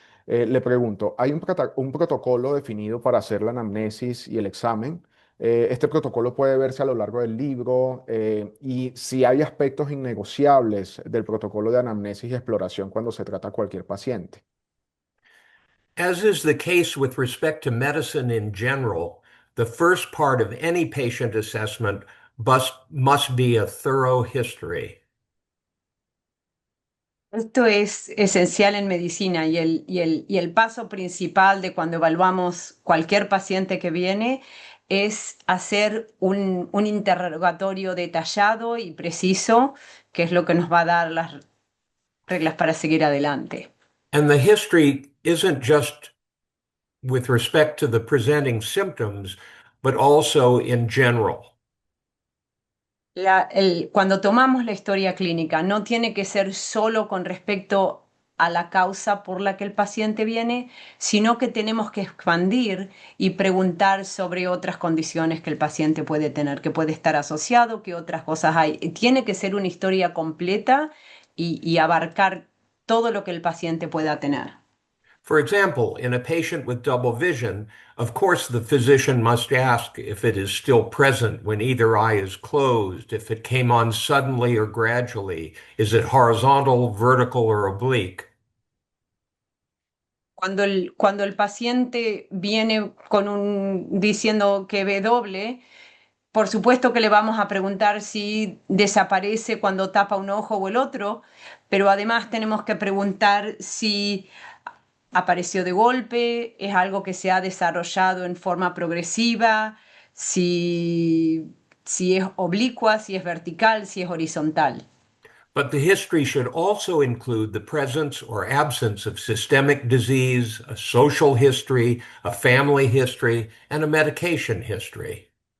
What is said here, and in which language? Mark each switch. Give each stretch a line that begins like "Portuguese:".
Spanish: Le pregunto, ¿hay un protocolo definido para hacer la anamnesis y el examen? Este protocolo puede verse a lo largo del libro y si hay aspectos innegociables del protocolo de anamnesis y exploración cuando se trata a cualquier paciente.
English: As is the case with respect to medicine in general, the first part of any patient assessment must be a thorough history.
Spanish: Esto es esencial en medicina y el paso principal de cuando evaluamos cualquier paciente que viene es hacer un interrogatorio detallado y preciso, que es lo que nos va a dar las reglas para seguir adelante.
English: And the history isn't just with respect to the presenting symptoms, but also in general.
Spanish: Cuando tomamos la historia clínica, no tiene que ser solo con respecto a la causa por la que el paciente viene, sino que tenemos que expandir y preguntar sobre otras condiciones que el paciente puede tener, que puede estar asociado, qué otras cosas hay. Tiene que ser una historia completa y abarcar todo lo que el paciente pueda tener.
English: For example, in a patient with double vision, of course, the physician must ask if it is still present when either eye is closed, if it came on suddenly or gradually, is it horizontal, vertical, or oblique?
Spanish: Cuando el paciente viene diciendo que ve doble, por supuesto que le vamos a preguntar si desaparece cuando tapa un ojo o el otro, pero además tenemos que preguntar si apareció de golpe, es algo que se ha desarrollado en forma progresiva, si es oblicua, si es vertical, si es horizontal.
English: But the history should also include the presence or absence of systemic disease, a social history, a family history, and a medication history.